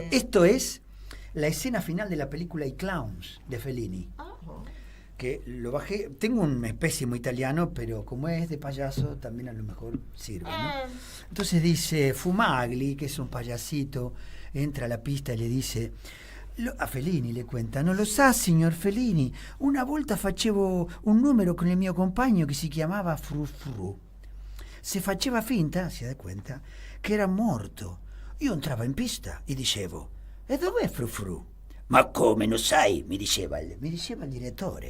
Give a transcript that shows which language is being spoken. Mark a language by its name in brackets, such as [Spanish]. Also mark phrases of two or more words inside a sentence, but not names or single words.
[Spanish] Esto es la escena final de la película I Clowns, de Fellini. Que lo bajé, tengo un pésimo italiano, pero como es de payaso, también a lo mejor sirve, ¿no? Entonces dice, Fumagli, que es un payasito, entra a la pista y le dice, a Fellini le cuenta, [Italian] non lo sa, signor Fellini, una volta facevo un numero con il mio compagno che si chiamava Frufru. Se faceva finta, si dà conta, che era morto. Io entravo in pista e dicevo, e dov'è Frufru? Ma come, non sai? Mi diceva il direttore.